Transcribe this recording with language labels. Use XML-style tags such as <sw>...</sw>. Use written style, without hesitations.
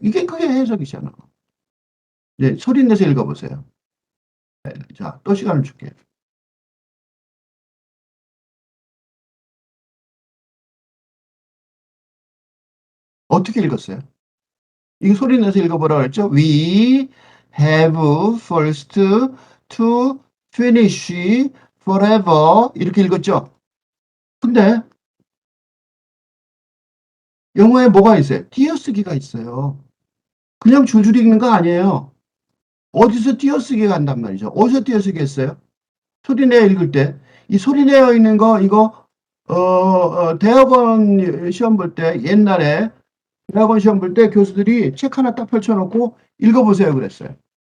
<ko>이게 그게 해석이잖아. 이제 소리 내서 읽어보세요. 네, 자, 또 시간을 줄게요. 어떻게 읽었어요? 이거 소리 내서 읽어보라고 했죠?</ko> <en>We have first to finish forever</en> <ko>이렇게 읽었죠? 근데 영어에 뭐가 있어요? 띄어쓰기가 있어요. 그냥 줄줄이 읽는 거 아니에요. 어디서 띄어쓰기가 간단 말이죠. 어디서 띄어쓰기 했어요? 소리내어 읽을 때. 이 소리내어 있는 거, 이거, 대학원 시험 볼 때, 옛날에 대학원 시험 볼 때 교수들이 책 하나 딱 펼쳐놓고 읽어보세요 그랬어요.</ko>